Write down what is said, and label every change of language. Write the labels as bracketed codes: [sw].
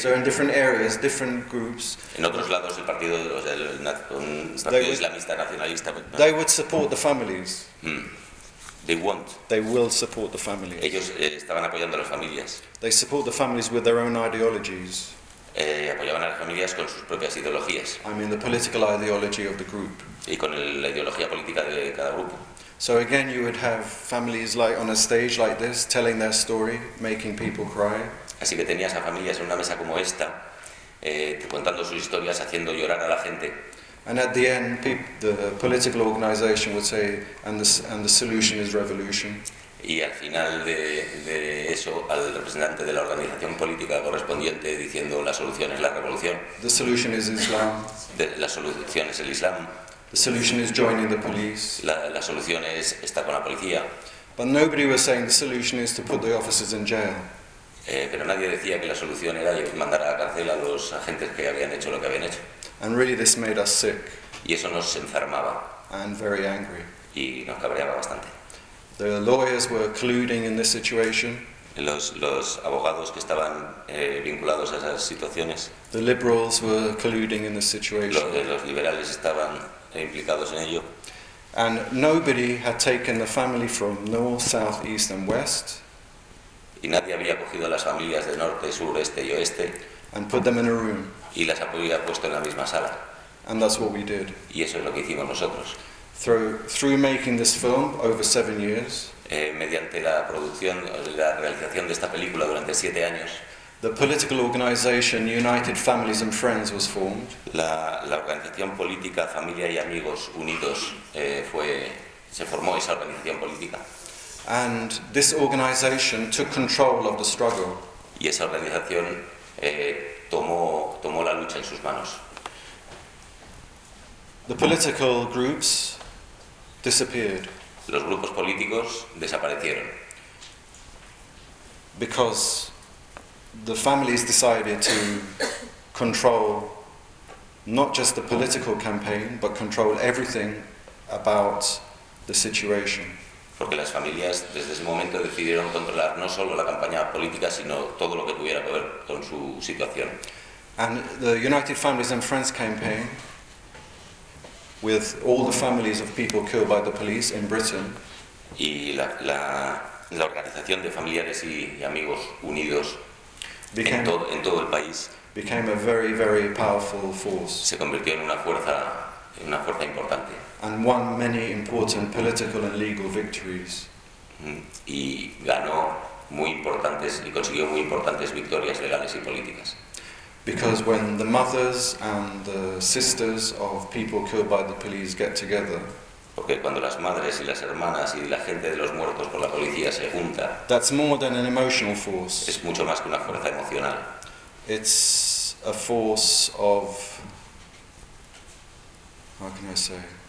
[en] So in different areas, different groups. [es] En otros lados, el partido, islamista, nacionalista. [en] They would support the families. They won't. They will support the families. [es] Ellos estaban apoyando a las familias. [en] They support the families with their own ideologies. [es] Apoyaban a las familias con sus propias ideologías. [en] I mean the political ideology of the group. [es] Y con la ideología política de cada grupo. [en] So again you would have families like on a stage like this telling their story, making people cry. [es] Así que tenías a familias en una mesa como esta contando sus historias, haciendo llorar a la gente. [en] And at the end, the political organization would say, and the solution is revolution. [es] Y al final de eso, al representante de la organización política correspondiente diciendo la solución es la revolución. [en] The solution is Islam. [es] La solución es el Islam. [en] The solution is joining the police. [es] La solución es estar con la policía. [en] But nobody was saying the solution is to put the officers in jail. [es] Pero nadie decía que la solución era mandar a la cárcel a los agentes que habían hecho lo que habían hecho. [en] And really this made us sick. [es] Y eso nos enfermaba. [en] And very angry. [es] Y nos cabreaba bastante. [en] The lawyers were colluding in this situation. [es] Los abogados que estaban vinculados a esas situaciones. [en] The liberals were colluding in this situation. [es] Los liberales estaban implicados en ello. [en] And nobody had taken the family from north, south, east and west. [es] Y nadie había cogido a las familias de norte, sur, este y oeste. [en] And put them in a room. [es] Y las había puesto en la misma sala. [en] And that's what we did. [es] Y eso es lo que hicimos nosotros. [en] Through making this film over 7 years. [es] Mediante la producción, la realización de esta película durante 7 años. [en] The political organization United Families and Friends was formed. [es] La organización política Familia y Amigos Unidos se formó esa organización política. [en] And this organization took control of the struggle. [es] Y esa organización tomó la lucha en sus manos. [en] The political groups disappeared. [es] Los grupos políticos desaparecieron. [en] Because the families decided to control not just the political campaign, but control everything about the situation. [es] Porque las familias desde ese momento decidieron controlar no solo la campaña política, sino todo lo que tuviera que ver con su situación. [en] And the United Families and Friends campaign, with all the families of people killed by the police in Britain, [es] y la organización de familiares y amigos unidos en todo el país, [en] became a very, very powerful force. [es] Se convirtió en una fuerza importante. [en] And won many important political and legal victories. [es] Y ganó muy importantes y consiguió muy importantes victorias legales y políticas. [en] Because when the mothers and the sisters of people killed by the police get together, [es] porque cuando las madres y las hermanas y la gente de los muertos por la policía se junta, [en] that's more than an emotional force. [es] Es mucho más que una fuerza emocional. [en] It's a force of, how can I say?